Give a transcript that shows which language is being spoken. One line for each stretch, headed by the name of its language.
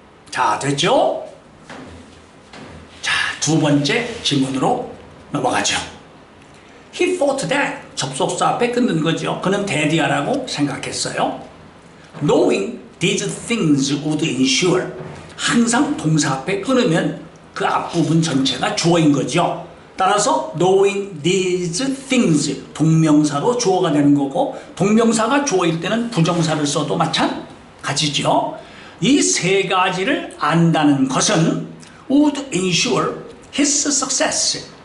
Korean: 자, 됐죠? 자, 두 번째 질문으로 넘어가죠.
English: He thought that
Korean: 접속사 앞에 끊는 거죠. 그는 데디아라고 생각했어요.
English: Knowing these things would ensure.
Korean: 항상 동사 앞에 끊으면 그 앞부분 전체가 주어인 거죠. 따라서
English: knowing these things
Korean: 동명사로 주어가 되는 거고 동명사가 주어일 때는 부정사를 써도 마찬가지죠. 이 세 가지를 안다는 것은
English: would ensure his success.